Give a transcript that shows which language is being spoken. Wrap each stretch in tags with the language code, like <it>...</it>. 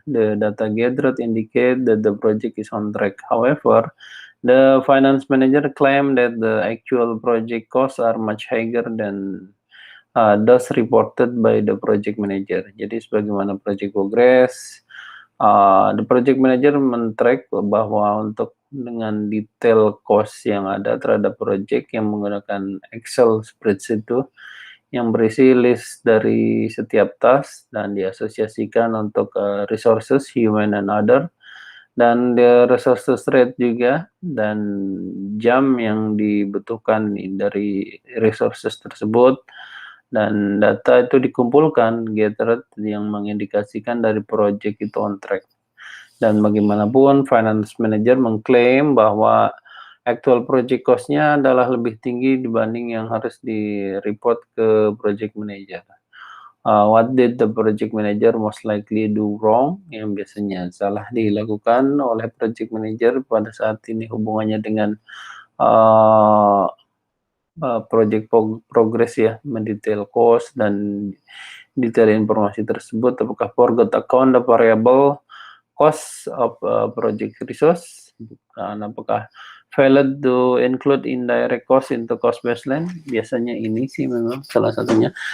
<en>The data gathered indicate that the project is on track. However, the finance manager claimed that the actual project costs are much higher than those reported by the project manager.</en> <id>Jadi sebagaimana project progress,</id> <en>the project manager</en> <id>men-track bahwa untuk dengan detail cost yang ada terhadap project yang menggunakan</id> <en>Excel spreadsheet</en> <id>itu, yang berisi list dari setiap task dan diasosiasikan untuk resources,</id> <en>human and other,</en> <id>dan</id> <en>the resources rate</en> <id>juga, dan jam yang dibutuhkan dari resources tersebut, dan data itu dikumpulkan, gathered, yang mengindikasikan dari project itu</id> <en>on track.</en> <id>Dan bagaimanapun finance manager mengklaim bahwa</id> <en>actual project cost-</en> <id>nya adalah lebih tinggi dibanding yang harus di-report ke project manager.</id> <en>What did the project manager most likely do wrong?</en> <id>Yang biasanya salah dilakukan oleh project manager pada saat ini hubungannya dengan uh, project progress ya, mendetail cost dan detail informasi tersebut. Apakah</id> <en>forgot account the variable cost of project resource?</en> <id>Bukan. Apakah</id> <en>failed to include indirect cost into cost baseline?</en> <id>Biasanya ini sih memang salah satunya.</id>